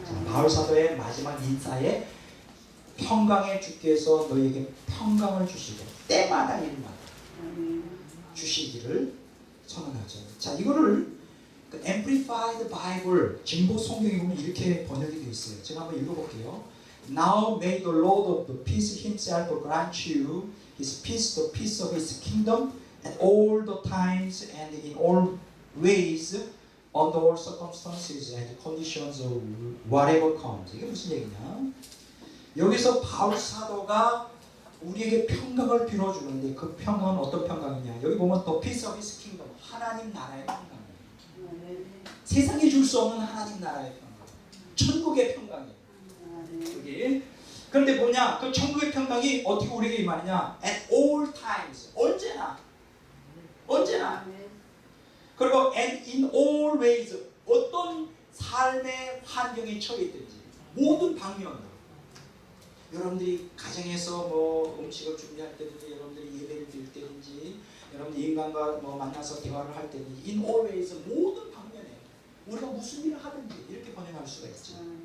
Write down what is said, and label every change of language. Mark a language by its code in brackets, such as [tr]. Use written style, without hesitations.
[ko] 바울 사도의 마지막 인사에 평강의 주께서 너희에게 평강을 주시고 때마다 일마다 주시기를 선언하죠. 자, 이거를 Amplified Bible 진보 성경에 보면 이렇게 번역이 되어 있어요. 제가 한번 읽어볼게요. [en] Now may the Lord of the peace himself grant you his peace, the peace of his kingdom, at all the times and in all ways, under all circumstances and conditions of whatever comes. [ko] 이게 무슨 얘기냐? 여기서 바울 사도가 우리에게 평강을 빌어주는데 그 평강은 어떤 평강이냐? 여기 보면 [en] the peace of his kingdom, [ko] 하나님 나라의 평강이에요. 세상에 줄 수 없는 하나님 나라의 평강, 천국의 평강이에요. 그게 그런데 뭐냐? 그 천국의 평강이 어떻게 우리에게 임하느냐? [en] At all times, [ko] 언제나. 그리고 [en] and in all ways, [ko] 어떤 삶의 환경에 처해 있든지 모든 방면으로. 여러분들이 가정에서 뭐 음식을 준비할 때든지, 여러분들이 예배를 드릴 때든지, 여러분들이 인간과 뭐 만나서 대화를 할 때든지, [en] in all ways, [ko] 모든 방면에 우리가 무슨 일을 하든지 이렇게 번역할 수가 있죠.